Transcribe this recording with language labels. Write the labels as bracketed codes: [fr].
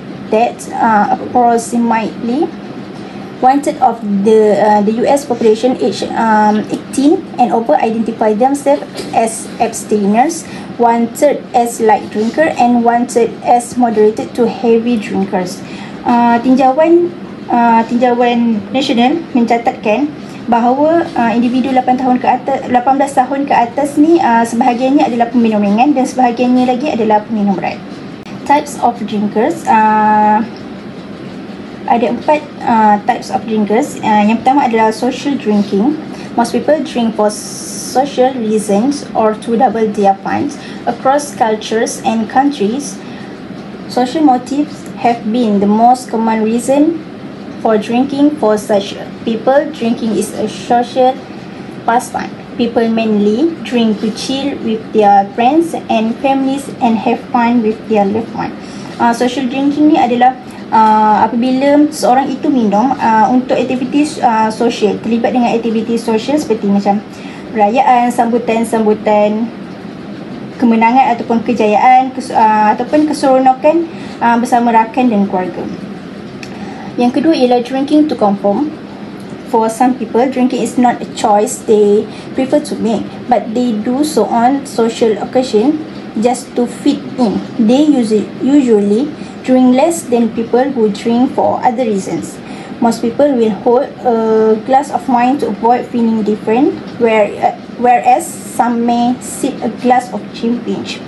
[en] that approximately one-third of the US population aged 18 and over identify themselves as abstainers, one-third as light drinker, and one-third as moderated to heavy drinkers. [ms] Tinjauan nasional mencatatkan bahawa individu 18 tahun ke atas ni sebahagiannya adalah peminum ringan dan sebahagiannya lagi adalah peminum berat. [en] Types of drinkers, [ms] ada 4 [en] types of drinkers. [ms] Yang pertama adalah social drinking. [en] Most people drink for social reasons or to double their funds. Across cultures and countries, social motives have been the most common reason for drinking. For such people, drinking is a social pastime. People mainly drink to chill with their friends and families and have fun with their loved ones. [ms] Social drinking ni adalah apabila seorang itu minum untuk aktiviti sosial, terlibat dengan aktiviti sosial seperti macam perayaan, sambutan kemenangan ataupun kejayaan, ataupun keseronokan bersama rakan dan keluarga. Yang kedua ialah drinking to conform. [en] For some people, drinking is not a choice they prefer to make, but they do so on social occasion just to fit in. They usually drink less than people who drink for other reasons. Most people will hold a glass of wine to avoid feeling different, whereas some may sip a glass of champagne.